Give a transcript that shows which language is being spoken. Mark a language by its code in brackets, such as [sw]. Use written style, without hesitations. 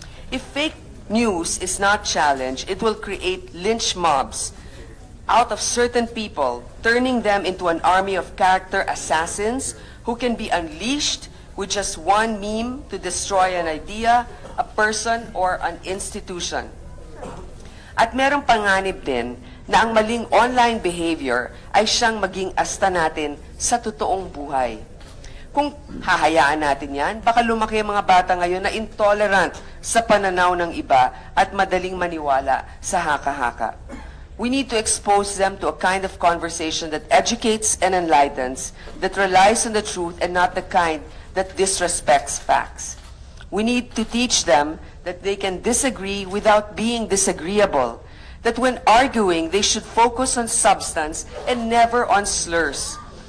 [en] If fake news is not challenged, it will create lynch mobs out of certain people, turning them into an army of character assassins who can be unleashed with just one meme to destroy an idea, a person, or an institution. [tl] At merong panganib din na ang maling online behavior ay siyang maging asta natin sa totoong buhay. Kung hahayaan natin yan, baka lumaki ang mga bata ngayon na intolerant sa pananaw ng iba at madaling maniwala sa haka-haka. [en] We need to expose them to a kind of conversation that educates and enlightens, that relies on the truth and not the kind that disrespects facts. We need to teach them that they can disagree without being disagreeable, that when arguing, they should focus on substance and never on slurs.